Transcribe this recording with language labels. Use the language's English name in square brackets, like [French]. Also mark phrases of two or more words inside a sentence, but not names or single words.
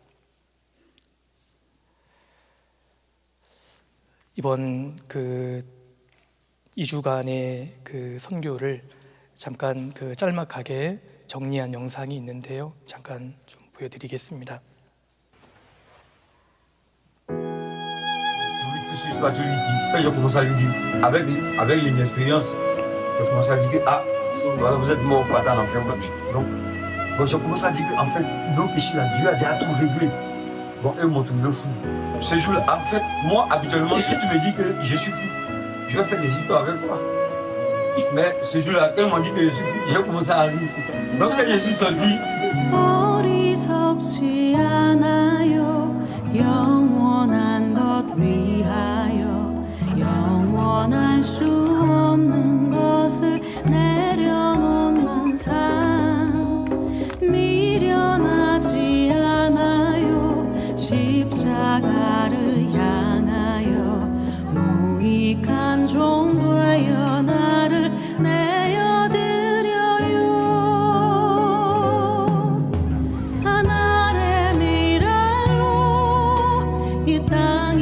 [Korean] 이번 2주간의 선교를 잠깐 짤막하게 정리한 영상이 있는데요. 잠깐 좀 보여드리겠습니다. [French] Je lui dis, quand je commence à lui dire, avec l'inexpérience, je commence à dire que voilà, vous êtes mort, pas dans l'enfer. Donc, je commence à dire qu'en fait, nos péchés là, Dieu a déjà tout réglé. Bon, eux m'ont trouvé fou. Ce jour-là, en fait, moi, habituellement, si tu me dis que je suis fou, je vais faire des histoires avec toi. Mais ce jour-là, quand ils m'ont dit que je suis fou, j'ai commencé à rire. Donc, quand je suis sorti, [Korean] 어리석지 않아요 영원한 것 위하여 영원할 수 없는 것을 내려놓는 삶 미련하지 않아요 십자가를 향하여 무익한 종 되어 나를 내어드려요 하늘의 미랄로 이 땅